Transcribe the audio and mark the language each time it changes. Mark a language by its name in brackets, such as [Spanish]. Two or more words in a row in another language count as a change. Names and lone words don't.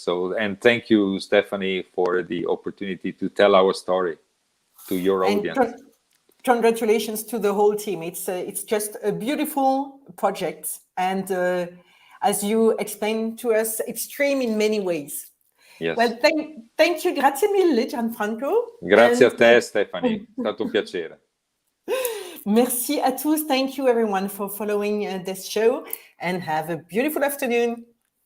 [English] So, and thank you, Stephanie, for the opportunity to tell our story to your audience. Congratulations to the whole team. It's just a beautiful project, and as you explained to us, extreme in many ways. Yes. Well, thank you, [Italian] grazie mille, Gianfranco. Grazie a te, Stephanie. È stato un piacere. [French] Merci à tous. [English] Thank you, everyone, for following this show, and have a beautiful afternoon.